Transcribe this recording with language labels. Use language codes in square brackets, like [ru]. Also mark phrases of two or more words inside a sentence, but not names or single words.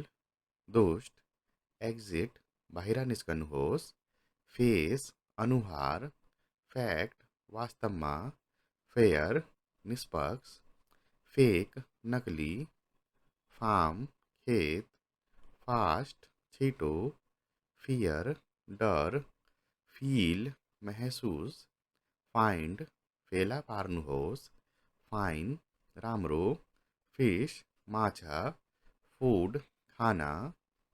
[ne] दुष्ट, एक्जिट बाहिर निस्कनुहोस्, फेस अनुहार, फैक्ट वास्तवमा, फेयर निष्पक्ष, फेक नकली, फार्म खेत, फास्ट छिटो, फियर डर, फील महसूस, फाइंड फेला पार्नुहोस्, फाइन राम्रो, फिश माछा, फूड खाना,